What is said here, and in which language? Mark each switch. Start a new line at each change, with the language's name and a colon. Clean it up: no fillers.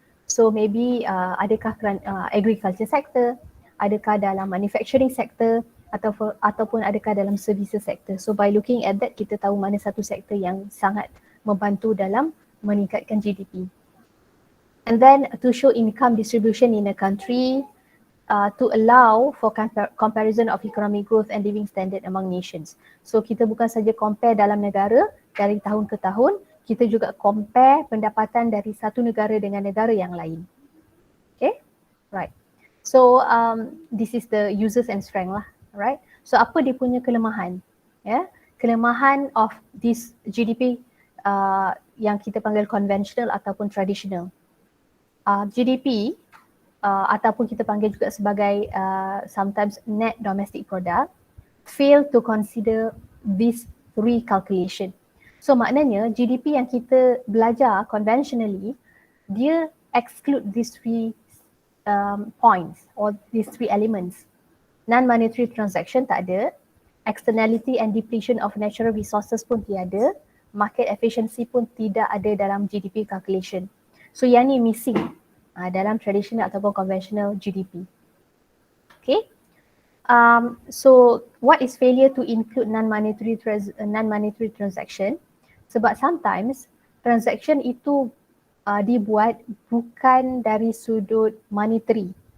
English: So maybe adakah agriculture sector,
Malay: adakah dalam
English: manufacturing sector
Malay: ataupun adakah dalam
English: services sector. So by looking at that,
Malay: kita tahu mana satu sektor yang sangat membantu dalam meningkatkan GDP.
English: And then to show income distribution in a country, to allow for comparison of economic growth and living standard among nations.
Malay: So kita bukan saja compare dalam negara dari tahun ke tahun, kita juga compare pendapatan dari satu negara dengan negara yang lain.
English: Okay, right. So this is the uses and strength lah, right?
Malay: So apa dia punya kelemahan? Ya, kelemahan
English: of this GDP
Malay: yang kita panggil conventional ataupun traditional.
English: GDP
Malay: ataupun kita panggil juga sebagai
English: sometimes net domestic product fail to consider these three calculation. So
Malay: maknanya GDP yang kita belajar
English: conventionally, dia exclude these three points or these three elements. Non-monetary transaction tak ada, externality and depletion of natural resources
Malay: pun tiada,
English: market efficiency
Malay: pun tidak ada dalam
English: GDP calculation.
Malay: So yang ni missing dalam traditional ataupun conventional GDP. Okay.
English: So what is failure to include non-monetary transaction?
Malay: Sebab sometimes transaction itu dibuat bukan dari sudut monetary.